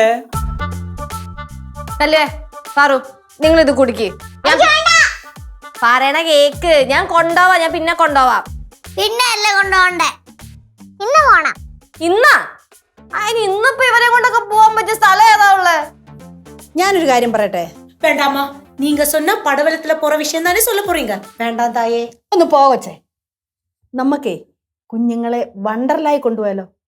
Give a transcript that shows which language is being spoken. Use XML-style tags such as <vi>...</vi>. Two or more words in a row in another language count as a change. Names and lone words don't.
<ml>അല്ലേ പാറു നിങ്ങൾ ഇത് കുടിക്ക്. പറയണ കേക്ക്. ഞാൻ കൊണ്ടോവാ. ഞാൻ പിന്നെ കൊണ്ടോവാം. പിന്നെ അല്ലേ കൊണ്ടുപോണ്ടേ? ഇന്ന് പോണം. ഇന്നാ? അതിന് ഇന്നിപ്പോ ഇവരെ കൊണ്ടൊക്കെ പോവാൻ പറ്റിയ സ്ഥലം ഏതാ ഉള്ളത്? ഞാനൊരു കാര്യം പറയട്ടെ.</ml> <ta>வேண்டாமா? நீங்க சொன்ன படவலத்துல போற விஷயம் தானே சொல்ல போறீங்க. வேண்டாம் தாயே.</ta> <ml>ഒന്ന് പോവച്ചേ. നമുക്കേ കുഞ്ഞുങ്ങളെ വണ്ടർലായി കൊണ്ടുപോയാലോ?</ml>